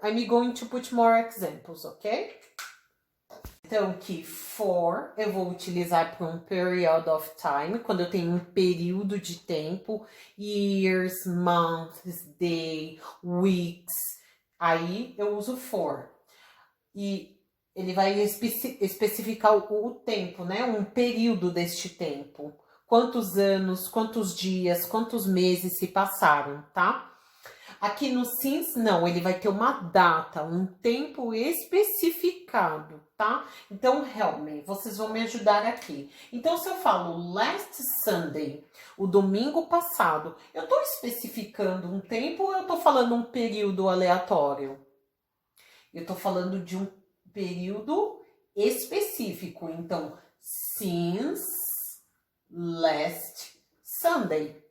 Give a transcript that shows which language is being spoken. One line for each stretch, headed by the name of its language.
English: I'm going to put more examples, ok?
Portuguese: Então, que for eu vou utilizar para um
English: period of time,
Portuguese: quando eu tenho um período de tempo, years, months, day, weeks, aí eu uso for. E ele vai especificar o tempo, né? Um período deste tempo. Quantos anos, quantos dias, quantos meses se passaram, tá? Aqui no since, não, ele vai ter uma data, um tempo especificado, tá? Então,
English: help me,
Portuguese: vocês vão me ajudar aqui. Então, se eu falo
English: last Sunday,
Portuguese: o domingo passado, eu tô especificando um tempo ou eu tô falando um período aleatório? Eu tô falando de um período específico.
English: Então, since last Sunday.